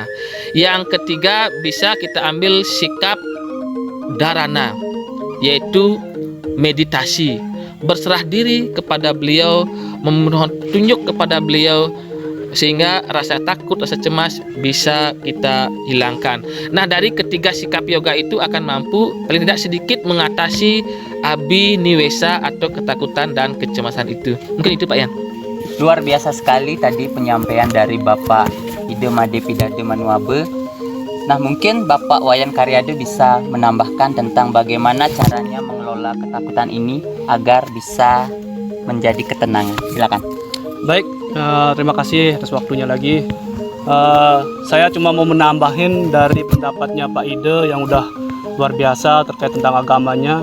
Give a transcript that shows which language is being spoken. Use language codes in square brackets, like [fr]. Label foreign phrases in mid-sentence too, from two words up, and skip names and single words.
[id] Yang ketiga bisa kita ambil sikap dharana, yaitu meditasi, berserah diri kepada beliau, memohon tunjuk kepada beliau, sehingga rasa takut, rasa cemas bisa kita hilangkan. Nah, dari ketiga sikap yoga itu akan mampu paling tidak sedikit mengatasi abhiniwesa atau ketakutan dan kecemasan itu. Mungkin itu Pak Yan. Luar biasa sekali tadi penyampaian dari Bapak Ide Made Pidade Manuabe. Nah, mungkin Bapak Wayan Karyado bisa menambahkan tentang bagaimana caranya mengelola ketakutan ini agar bisa menjadi ketenangan. Silakan. Baik, terima kasih atas waktunya lagi. Saya cuma mau menambahin dari pendapatnya Pak Ide yang udah luar biasa terkait tentang agamanya.